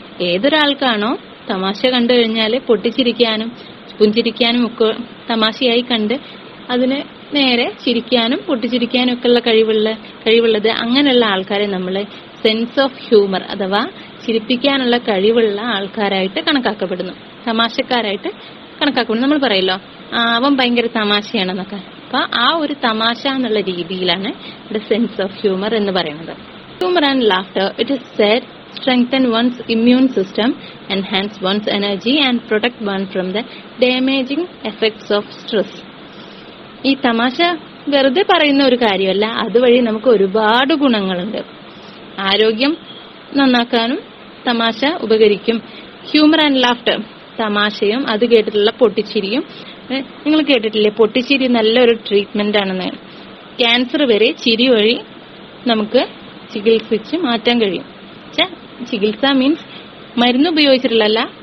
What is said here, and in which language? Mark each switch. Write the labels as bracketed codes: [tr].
[ml] ഏതൊരാൾക്കാണോ തമാശ കണ്ടു കഴിഞ്ഞാൽ പൊട്ടിച്ചിരിക്കാനും പുഞ്ചിരിക്കാനും ഒക്കെ തമാശയായി കണ്ട് അതിന് നേരെ ചിരിക്കാനും പൊട്ടിച്ചിരിക്കാനും ഒക്കെ ഉള്ള കഴിവുള്ളത്, അങ്ങനെയുള്ള ആൾക്കാരെ നമ്മൾ സെൻസ് ഓഫ് ഹ്യൂമർ അഥവാ ചിരിപ്പിക്കാനുള്ള കഴിവുള്ള ആൾക്കാരായിട്ട് കണക്കാക്കപ്പെടുന്നു, തമാശക്കാരായിട്ട് കണക്കാക്കപ്പെടുന്നു. നമ്മൾ പറയല്ലോ അവൻ ഭയങ്കര തമാശയാണെന്നൊക്കെ. അപ്പൊ ആ ഒരു തമാശ എന്നുള്ള രീതിയിലാണ് ഇവിടെ സെൻസ് ഓഫ് ഹ്യൂമർ എന്ന് പറയുന്നത്. [en] Humour and laughter, it is said, strengthen one's immune system, enhance one's energy and protect one from the damaging effects of stress. [ml] ഈ തമാശ വെറുതെ പറയുന്ന ഒരു കാര്യമല്ല, അതുവഴി നമുക്ക് ഒരുപാട് ഗുണങ്ങളുണ്ട്. ആരോഗ്യം നന്നാക്കാനും തമാശ ഉപകരിക്കും. ഹ്യൂമർ ആൻഡ് ലാഫ്റ്റർ, തമാശയും അത് കേട്ടിട്ടുള്ള പൊട്ടിച്ചിരിയും. നിങ്ങൾ കേട്ടിട്ടില്ലേ, പൊട്ടിച്ചിരി നല്ലൊരു ട്രീറ്റ്മെന്റ് ആണെന്ന്. ക്യാൻസർ വരെ ചിരി വഴി നമുക്ക് ചികിത്സിച്ച് മാറ്റാൻ കഴിയും. ചികിത്സ മീൻസ് മരുന്ന് ഉപയോഗിച്ചിട്ടുള്ളല്ല,